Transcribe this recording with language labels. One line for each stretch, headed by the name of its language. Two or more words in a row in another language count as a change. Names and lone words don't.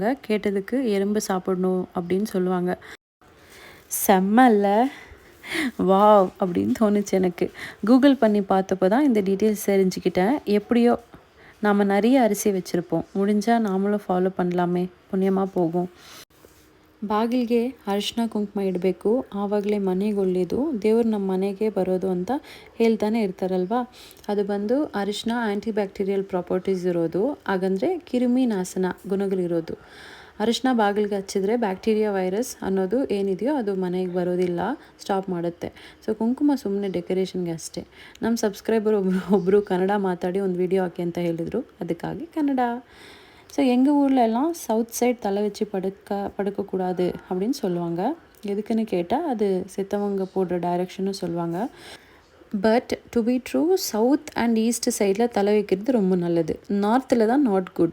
Tamil: கேட்டதுக்கு எறும்பு சாப்பிடணும் அப்படின்னு சொல்லுவாங்க. செம்மல்ல, வாவ் அப்படின்னு தோணுச்சு எனக்கு. கூகுள் பண்ணி பார்த்தப்போ தான் இந்த டீட்டெயில்ஸ் தெரிஞ்சுக்கிட்டேன். எப்படியோ நாம் நிறைய அரிசி வச்சுருப்போம், முடிஞ்சால் நாமளும் ஃபாலோ பண்ணலாமே, புண்ணியமாக போகும்.
Kannada: ಬಾಗಿಲಿಗೆ ಅರಿಶಿನ ಕುಂಕುಮ ಇಡಬೇಕು, ಆವಾಗಲೇ ಮನೆಗೆ ಒಳ್ಳೆಯದು, ದೇವ್ರು ನಮ್ಮ ಮನೆಗೆ ಬರೋದು ಅಂತ ಹೇಳ್ತಾನೆ ಇರ್ತಾರಲ್ವ. ಅದು ಬಂದು ಅರಿಶಿನ
English: anti bacterial properties
Kannada: ಇರೋದು, ಹಾಗಂದರೆ ಕಿರುಮಿ ನಾಶನ ಗುಣಗಳಿರೋದು. ಅರಿಶಿನ ಬಾಗಿಲಿಗೆ ಹಚ್ಚಿದ್ರೆ
English: bacteria virus
Kannada: ಅನ್ನೋದು ಏನಿದೆಯೋ ಅದು ಮನೆಗೆ ಬರೋದಿಲ್ಲ, ಸ್ಟಾಪ್ ಮಾಡುತ್ತೆ. ಸೊ ಕುಂಕುಮ ಸುಮ್ಮನೆ ಡೆಕೋರೇಷನ್ಗೆ ಅಷ್ಟೇ. ನಮ್ಮ ಸಬ್ಸ್ಕ್ರೈಬರ್ ಒಬ್ಬರು ಕನ್ನಡ ಮಾತಾಡಿ ಒಂದು ವಿಡಿಯೋ ಹಾಕಿ ಅಂತ ಹೇಳಿದರು, ಅದಕ್ಕಾಗಿ ಕನ್ನಡ.
Tamil: ஸோ எங்கள் ஊர்லெலாம்
English: south side
Tamil: தலை வச்சு படுக்கக்கூடாது அப்படின்னு சொல்லுவாங்க. எதுக்குன்னு கேட்டால் அது செத்தவங்க போடுற டைரெக்ஷன்னு சொல்லுவாங்க.
English: but to be true, south and east
Tamil: சைடில் தலை வைக்கிறது ரொம்ப நல்லது. நார்த்தில் தான்
English: not good.